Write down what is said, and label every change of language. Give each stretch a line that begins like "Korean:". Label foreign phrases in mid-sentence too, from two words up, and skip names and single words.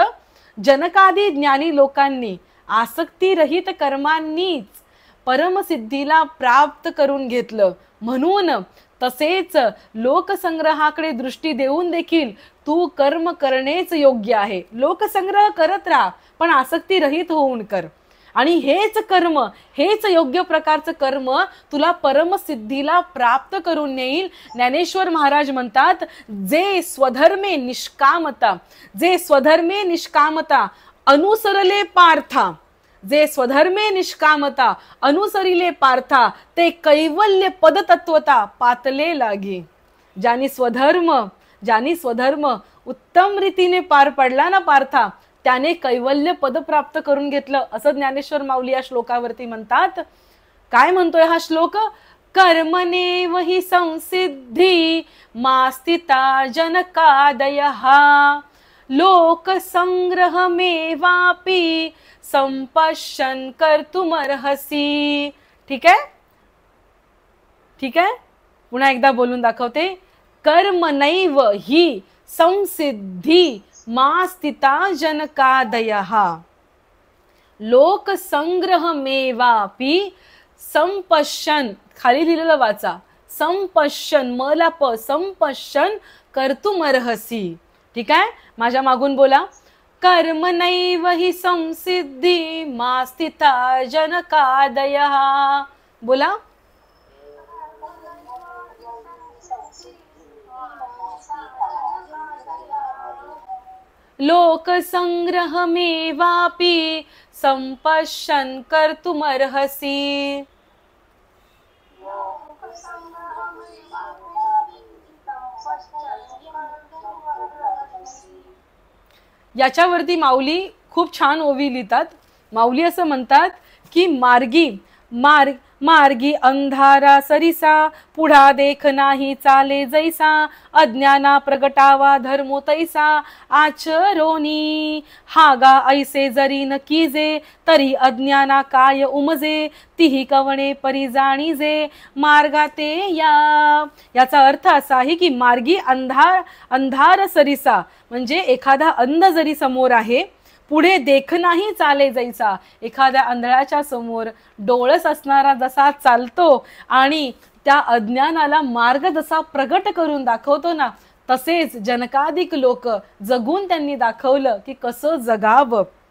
Marathi: जनकादी ज्ञानी लोकांनी आसक्ती रहित कर्मांनीच परमसिद्धीला प्राप्त करून घेतलं, म्हणून तसेच लोकसंग्रहाकडे दृष्टी देऊन देखील तू कर्म करणेच योग्य आहे. लोकसंग्रह करत राहा, पण आसक्ती रहित होऊन कर. आणि हेच कर्म, हेच योग्य प्रकारचं कर्म तुला परमसिद्धीला प्राप्त करून नेईल. ज्ञानेश्वर महाराज म्हणतात, जे स्वधर्मे निष्कामता, जे स्वधर्मे निष्कामता अनुसरले पार्था, जे स्वधर्मे निष्कामता अनुसरिले पार्था, ते कैवल्य पदतत्वता पातले लागे. ज्यांनी स्वधर्म उत्तम रीतीने पार पडला ना पार्था, त्याने कैवल्य पद प्राप्त करून घेतलं, असं ज्ञानेश्वर माऊली या श्लोकावरती म्हणतात. काय म्हणतोय हा श्लोक?
Sanskrit: कर्मनेव हि संसिद्धी मास्तिता जनकादयः लोकसंग्रहमेवापि संपश्यन् कर्तुमर्हसि.
Marathi: ठीक आहे, ठीक आहे, पुन्हा एकदा बोलून दाखवते.
Sanskrit: कर्मनैव हि संसिद्धी मास्तिता जनकादयः लोकसंग्रहमेवापि संपश्यन्,
Marathi: खाली लिहिलेलं वाचा, संपश्यन्, मला प,
Sanskrit: संपश्यन् कर्तुमर्हसि.
Marathi: ठीक आहे, माझ्या मागून बोला.
Sanskrit: कर्मनैव हि संसिद्धी मास्तिता जनकादयः.
Marathi: बोला.
Sanskrit: लोकसंग्रहमेवापि संपश्यन् कर्तुमर्हसि.
Marathi: याच्यावरती माऊली खूप छान ओवी लिहितात. माऊली असं म्हणतात की मार्गी अंधारा सरिसा, पुढा देख नाही चाले जैसा, अज्ञाना प्रगटावा धर्मो तैसा, आचरोनी हागा ऐसे जरी न कीजे, तरी अज्ञाना काय उमजे, तिही कवणे परी जाणीजे, मार्गाते या. याचा अर्थ असा आहे की मार्गी अंधार सरिसा म्हणजे एखादा अंध जरी समोर आहे, पुढे देख नाही चाले जैसा, एखाद्या आंधळ्याच्या समोर डोळस असणारा जसा चालतो आणि त्या अज्ञानाला मार्ग जसा प्रगट करून दाखवतो ना, तसेच जनकाधिक लोक जगून त्यांनी दाखवलं की कसं जगावं.